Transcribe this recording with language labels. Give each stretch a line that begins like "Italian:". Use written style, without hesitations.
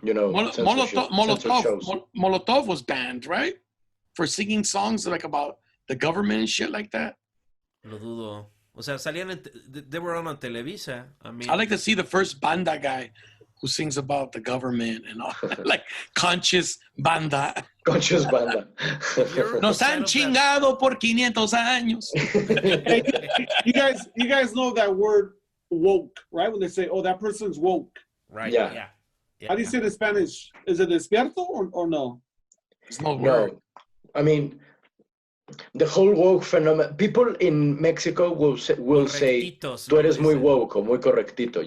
English: Molotov was banned, right? For singing songs like about the government and shit like that.
Spanish: Lo dudo. O sea,
English: they were on Televisa. I mean, I like to see the first banda guy who sings about the government and all, like conscious banda. Conscious banda.
Spanish: Nos han chingado por 500 años.
English: Hey, you guys know that word woke, right? When they say, "Oh, that person's woke." Right. Yeah. How do you say it in Spanish? Is it despierto or no? There's no word. I mean, the whole woke phenomenon. People in Mexico will say,
Spanish: "Tú eres muy woke"
English: or
Spanish: "muy correctito."